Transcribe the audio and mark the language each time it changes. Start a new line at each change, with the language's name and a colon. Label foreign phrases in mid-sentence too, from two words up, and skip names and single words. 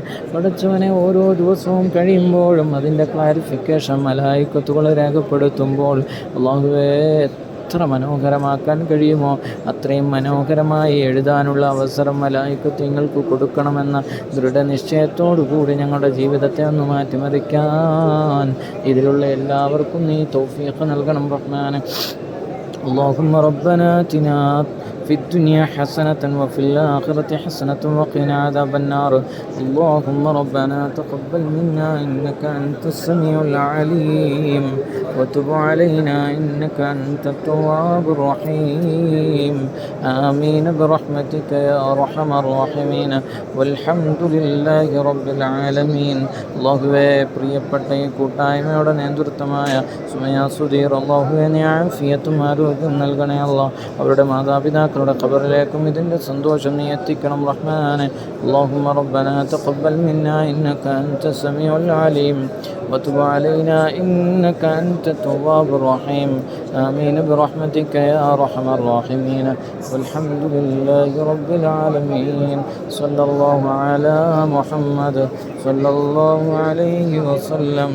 Malayalam: പടച്ചവനെ ഓരോ ദിവസവും കഴിയുമ്പോഴും അതിൻ്റെ ക്ലാരിഫിക്കേഷൻ മലായിക്കത്തുകൾ രേഖപ്പെടുത്തുമ്പോൾ അല്ലാഹുവേ എത്ര മനോഹരമാക്കാൻ കഴിയുമോ അത്രയും മനോഹരമായി എഴുതാനുള്ള അവസരം മലായിക്കത്ത് നിങ്ങൾക്ക് കൊടുക്കണമെന്ന ദൃഢനിശ്ചയത്തോടു കൂടി ഞങ്ങളുടെ ജീവിതത്തെ ഒന്ന് മാറ്റിമറിക്കാൻ ഇതിലുള്ള എല്ലാവർക്കും നീ തൗഫീഖ് നൽകണം റഹ്മാനെ.
Arabic: اللهم ربنا آتنا في الدنيا حسنة وفي الآخرة حسنة وقنا عذاب النار. اللهم ربنا تقبل منا إنك أنت السميع العليم وتب علينا إنك أنت التواب الرحيم. آمين برحمتك يا أرحم الراحمين والحمد لله رب العالمين.
Malayalam: അല്ലാഹുവേ പ്രിയപ്പെട്ട ഈ കൂട്ടായ്മയുടെ നേതൃത്വമായ സുമയ സുധീർ അല്ലാഹുവേ നീ ആഫിയത്തും ആരോഗ്യം നൽകണേ അല്ലാഹ്. അവരുടെ മാതാപിതാക്കളുടെ ഖബറിലേക്കും ഇതിൻ്റെ സന്തോഷം നീ എത്തിക്കണം റഹ്മാനെ.
Arabic: اللهم ربنا تقبل منا إنك أنت السميع العليم وتب علينا إنك أنت التواب الرحيم. آمين برحمتك يا أرحم الراحمين والحمد لله رب العالمين. صلى الله على محمد صلى الله عليه وسلم.